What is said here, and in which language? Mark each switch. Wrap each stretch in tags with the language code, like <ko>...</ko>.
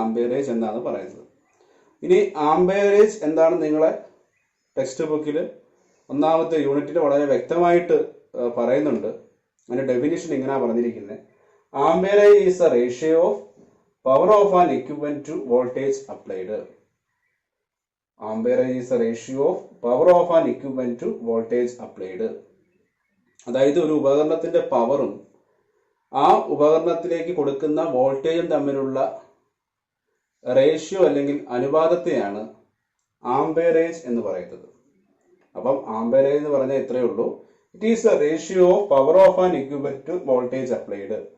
<ml>ആംപേരേജ് എന്നാണ് പറയുന്നത്. ഇനി ആംപേരേജ് എന്താണെന്ന് നിങ്ങളെ ടെക്സ്റ്റ് ബുക്കിൽ ഒന്നാമത്തെ യൂണിറ്റിൽ വളരെ വ്യക്തമായിട്ട് പറയുന്നുണ്ട്. അതിന്റെ ഡെഫിനിഷൻ ഇങ്ങനെ പറഞ്ഞിരിക്കുന്നത്:</ml> <en>Amperage is a ratio of power of an equipment to voltage applied. Amperage is a ratio of power of an equipment to voltage applied.</en> <ml>അതായത് ഒരു ഉപകരണത്തിന്റെ പവറും ആ ഉപകരണത്തിലേക്ക് കൊടുക്കുന്ന വോൾട്ടേജും തമ്മിലുള്ള റേഷ്യോ അല്ലെങ്കിൽ അനുപാതത്തെയാണ് ആംപേരേജ് എന്ന് പറയുന്നത്. അപ്പം ആംപേരേജ് എന്ന് പറഞ്ഞാൽ ഇത്രയേ ഉള്ളൂ.</ml> <en>It is a ratio of power of an equipment to voltage applied.</en>